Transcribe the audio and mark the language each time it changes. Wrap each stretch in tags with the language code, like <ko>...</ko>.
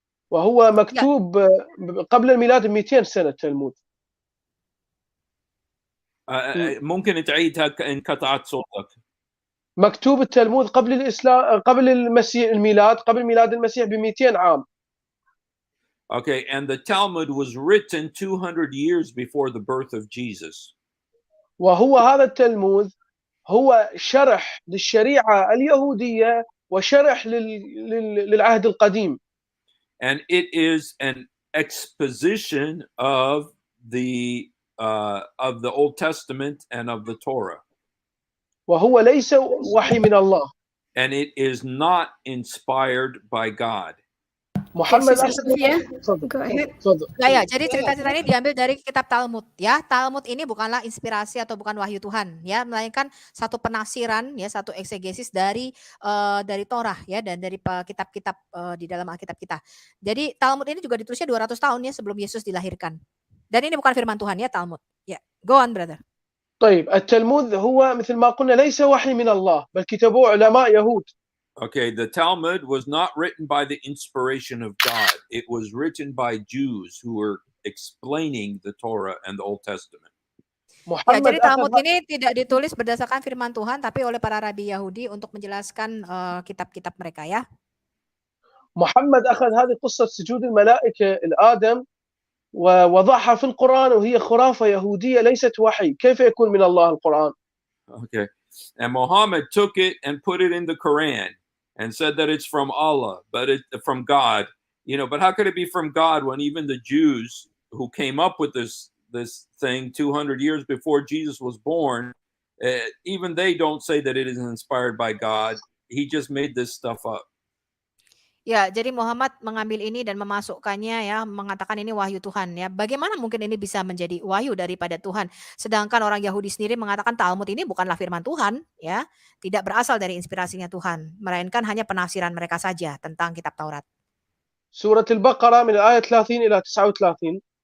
<ar>وهو مكتوب قبل الميلاد ب200 سنة التلمود. ممكن تعيدها انقطعت صوتك. مكتوب التلمود قبل الإسلام، قبل المسيح، الميلاد، قبل ميلاد المسيح ب200 عام.</ar> <en>Okay, and the Talmud was written 200 years before the birth of Jesus.</en> <ar>وهو هذا التلمود هو شرح للشريعة اليهودية وشرح للعهد القديم.</ar> <en>And it is an exposition of the Old Testament and of the Torah.</en> <ar>وهو ليس وحي من الله.</ar> <en>And it is not inspired by God.</en> <ar>محمد</ar> <en>Go ahead.</en> <id>Ya, jadi cerita-cerita ini diambil dari kitab Talmud ya. Talmud ini bukanlah inspirasi atau bukan wahyu Tuhan ya, melainkan satu penafsiran ya, satu eksegesis dari Torah ya, dan dari kitab-kitab di dalam Alkitab kita. Jadi Talmud ini juga ditulisnya 200 tahun ya sebelum Yesus dilahirkan. Dan ini bukan firman Tuhan ya, Talmud. Ya,</id> <en>go on brother.</en> <ar>طيب التلمود هو مثل ما قلنا ليس وحي من الله بل كتبوه علماء يهود.</ar> <en>Okay, the Talmud was not written by the inspiration of God. It was written by Jews who were explaining the Torah and the Old Testament.</en> <id>Ya, jadi Talmud ini tidak ditulis berdasarkan firman Tuhan, tapi oleh para rabi Yahudi untuk menjelaskan kitab-kitab mereka ya.</id> <ar>محمد أخذ هذه قصة سجود الملائكة لآدم ووضعها في القرآن وهي خرافة يهودية ليست وحي. كيف يكون من الله القرآن؟</ar> <en>Okay, and Muhammad took it and put it in the Quran and said that it's from Allah, but it's from God. You know, but how could it be from God when even the Jews who came up with this thing 200 years before Jesus was born, even they don't say that it is inspired by God. He just made this stuff up.</en> <id>Ya, jadi Muhammad mengambil ini dan memasukkannya ya, mengatakan ini wahyu Tuhan ya. Bagaimana mungkin ini bisa menjadi wahyu daripada Tuhan? Sedangkan orang Yahudi sendiri mengatakan Talmud ini bukanlah firman Tuhan ya, tidak berasal dari inspirasinya Tuhan, melainkan hanya penafsiran mereka saja tentang kitab Taurat.</id> <ar>سورة البقرة من الآية 30 إلى 39.</ar>